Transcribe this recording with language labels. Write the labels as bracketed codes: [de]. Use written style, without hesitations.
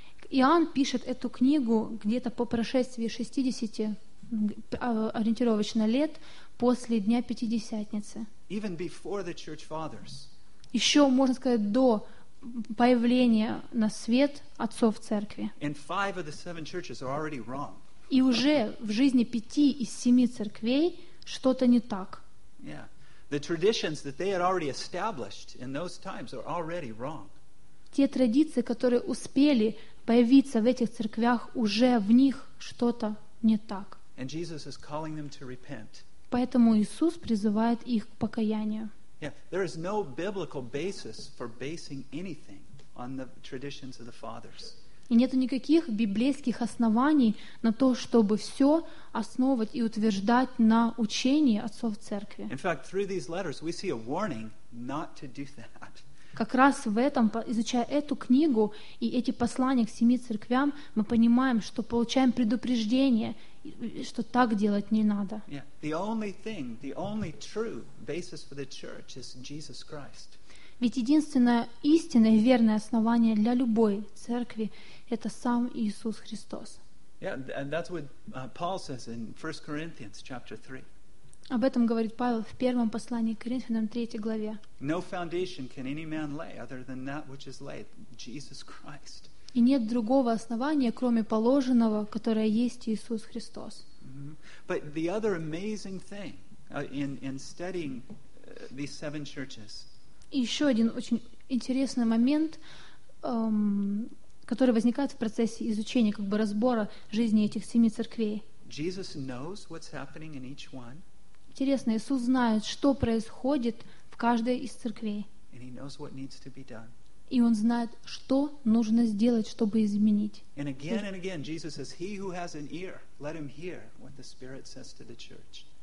[ru] Иоанн пишет эту книгу где-то по прошествии 60 ориентировочно лет после Дня Пятидесятницы. [en] Even before the church fathers. [ru] Еще, можно сказать, до появления на свет отцов церкви. [en] And five of the seven churches are already wrong. [ru] И уже в жизни пяти из семи церквей что-то не так. [en] Yeah. The traditions that they had already established in those times are already wrong. [ru] Те традиции, которые успели появиться в этих церквях, уже в них что-то не так. [en] And Jesus is calling them to repent. [ru] Поэтому Иисус призывает их к покаянию. [en] Yeah, there is no biblical basis for basing anything on the traditions of the fathers. [ru] И нет никаких библейских оснований на то, чтобы все основывать и утверждать на учении отцов церкви. [en] In fact, through these letters we see a warning not to do that. [ru] Как раз в этом, изучая эту книгу и эти послания к семи церквям, мы понимаем, что получаем предупреждение, что так делать не надо. [en] Yeah. The only thing, the only true basis for the church is Jesus Christ. [ru] Ведь единственное истинное и верное основание для любой церкви — это сам Иисус Христос. [en] Yeah, and that's what Paul says in 1 Corinthians chapter 3. [ru] Об этом говорит Павел в первом послании к Коринфянам 3 главе. [en] No foundation can any man lay other than that which is laid, Jesus Christ. [ru] И нет другого основания, кроме положенного, которое есть Иисус Христос. Mm-hmm. [en] But the other amazing thing in studying these seven churches. [ru] И еще один очень интересный момент, который возникает в процессе изучения, как бы разбора жизни этих семи церквей. [en] Jesus knows what's happening in each one. [ru] Интересно, Иисус знает, что происходит в каждой из церквей. [en] And he knows what needs to be done. [ru] И Он знает, что нужно сделать, чтобы изменить. [en] And again and again, Jesus says, "He who has an ear, let him hear what the Spirit says to the church."